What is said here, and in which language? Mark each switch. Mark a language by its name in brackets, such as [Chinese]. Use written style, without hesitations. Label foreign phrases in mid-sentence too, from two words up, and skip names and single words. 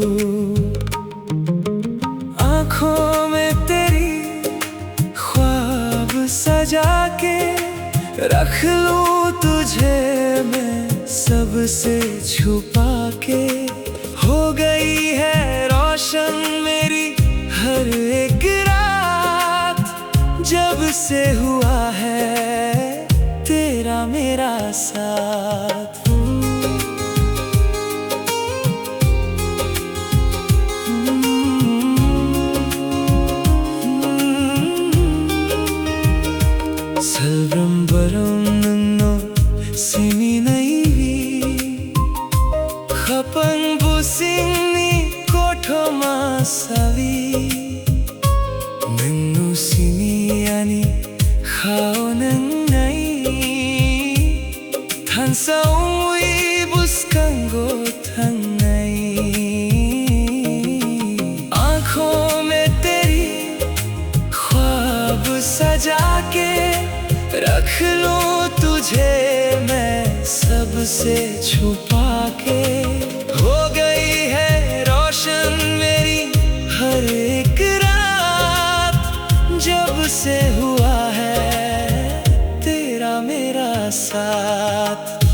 [Hindi] आँखों में तेरी ख्वाब सजा के रख लूं तुझे मैं सबसे छुपा के हो गई है रोशन मेरी हर एक रात से हुआ है तेरा मेरा साथ। [Kok Borok] Salbram-baram siminaiwi khapang busingni kothoma savi nanu simiani khao nang nai thansaui buskango thang nai [Hindi] आँखों में तेरी ख्वाब सजा के रख लूं तुझे मैं सबसे छुपा के। हो गई है रोशन मेरी हर एक रात जब से हुआ है तेरा मेरा साथ।